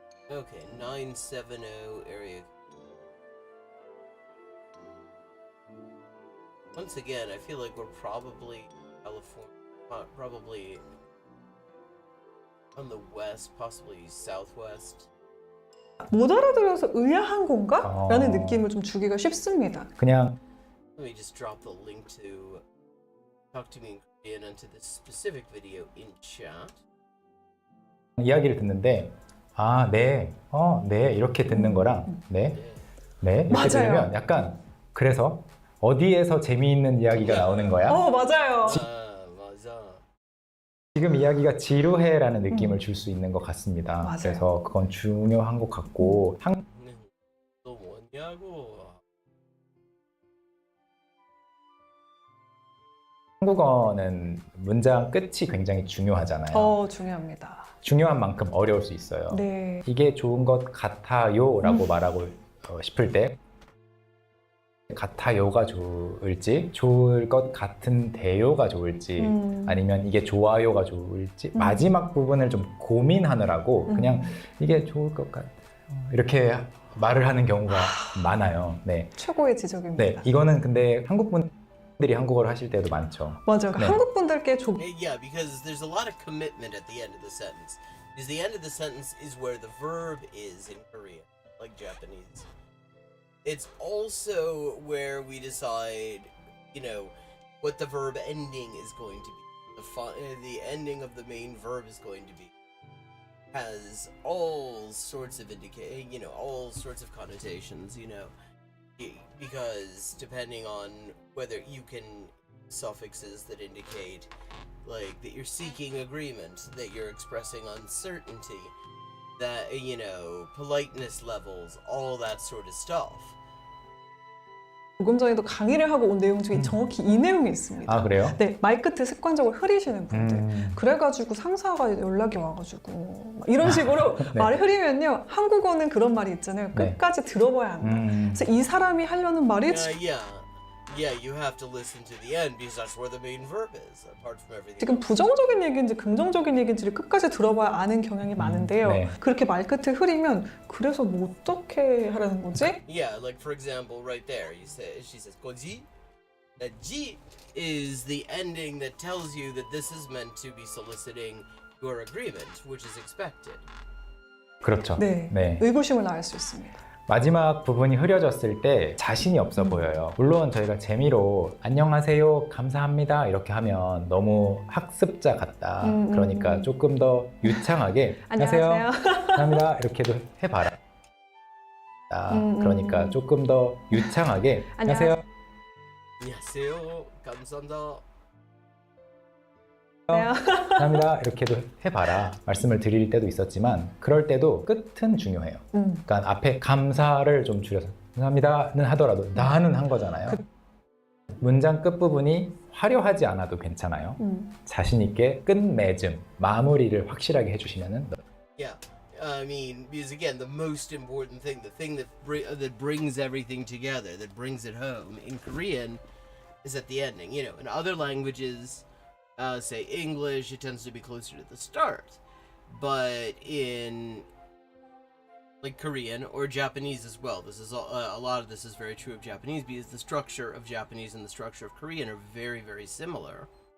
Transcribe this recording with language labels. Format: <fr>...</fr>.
<en>Okay, 970 area. Once again, I feel like we're probably California, probably on the west, possibly southwest.</en> <ko>못 알아들어서 의아한 건가? 라는 느낌을 좀 주기가 쉽습니다. 그냥</ko> <en>Let me just drop the link to Talk to Me in Korean onto this specific video in chat.</en> <ko>이야기를 듣는데 네, 네 이렇게 듣는 거랑 네, 네 이렇게 맞아요. 들으면 약간 그래서 어디에서 재미있는 이야기가 나오는 거야? 맞아요. 맞아. 지금 이야기가 지루해라는 느낌을 줄 수 있는 것 같습니다. 맞아요. 그래서 그건 중요한 것 같고 또 뭐냐고. 한국어는 문장 끝이 굉장히 중요하잖아요. 중요합니다. 중요한 만큼 어려울 수 있어요. 네. 이게 좋은 것 같아요 라고 말하고 싶을 때 같아요가 좋을지 좋을 것 같은데요가 좋을지 아니면 이게 좋아요가 좋을지 마지막 부분을 좀 고민하느라고 그냥 이게 좋을 것 같아요 이렇게 말을 하는 경우가 많아요. 네. 최고의 지적입니다. 네, 이거는 근데 한국 분들이 한국어를 하실 때도 많죠. 맞아요. 네. 한국 분들께</ko> <en>Yeah, because there's a lot of commitment at the end of the sentence. Because the end of the sentence is where the verb is in Korean, like Japanese. It's also where we decide, you know, what the verb ending is going to be. The ending of the main verb is going to be. Has all sorts of all sorts of connotations, because depending on whether you can suffixes that indicate like that you're seeking agreement, that you're expressing uncertainty, that politeness levels, all that sort of stuff.</en> <ko>조금 전에도 강의를 하고 온 내용 중에 정확히 이 내용이 있습니다. 아, 그래요? 네, 말 끝에 습관적으로 흐리시는 분들. 그래가지고 상사가 연락이 와가지고 막 이런 식으로 네. 말을 흐리면요. 한국어는 그런 말이 있잖아요. 네. 끝까지 들어봐야 한다. 그래서 이 사람이 하려는 말이</ko> <en>Yeah, you have to listen to the end because that's where the main verb is, apart from everything.</en> <ko>지금 부정적인 얘기인지 긍정적인 얘기인지를 끝까지 들어봐야 아는 경향이 많은데요. 네. 그렇게 말 끝에 흐리면 그래서 뭐 어떻게 하라는 거지?</ko> <en>Yeah, like for example, right there, she says</en> <ko>"거지."</ko> <en>That "지" is the ending that tells you that this is meant to be soliciting your agreement, which is expected.</en> <ko>그렇죠. 네, 네. 의구심을 낳을 수 있습니다. 마지막 부분이 흐려졌을 때 자신이 없어 보여요. 물론 저희가 재미로 안녕하세요, 감사합니다 이렇게 하면 너무 학습자 같다. 그러니까 조금 더 유창하게 안녕하세요, 감사합니다 이렇게도 해봐라. 그러니까 조금 더 유창하게 안녕하세요, 안녕하세요, 감사합니다. 감사합니다 이렇게도 해봐라 말씀을 드릴 때도 있었지만 그럴 때도 끝은 중요해요. 그러니까 앞에 감사를 좀 줄여서 감사합니다는 하더라도 나는 한 거잖아요. 문장 끝부분이 화려하지 않아도 괜찮아요. 자신 있게 끝맺음, 마무리를 확실하게 해주시면은</ko> <en>Yeah. I mean, because again, the most important thing, the thing that brings everything together, that brings it home in Korean, is at the ending. In other languages, say English, it tends to be closer to the start. But in like Korean or Japanese as well, this is a lot of this is very true of Japanese because the structure of Japanese and the structure of Korean are very, very similar.</en>